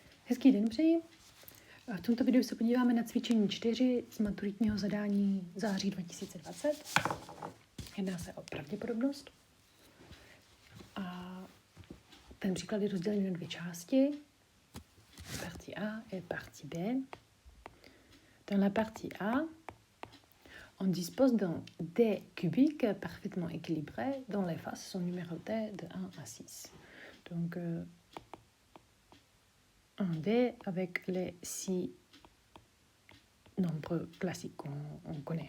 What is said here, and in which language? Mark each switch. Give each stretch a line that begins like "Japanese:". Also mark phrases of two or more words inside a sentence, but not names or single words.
Czech: Hezký den přeji. V tomto videu se podíváme na cvičení 4 z maturitního zadání září 2020. Jedná se o pravděpodobnost. A ten příklad je rozdělen na dvě části.
French: Partie A et partie B. Dans la partie A, on dispose d'un dé cubique parfaitement équilibré dont les faces sont numérotées de 1 à 6. Donc, un dé avec les 6 nombres classiques qu'on connaît.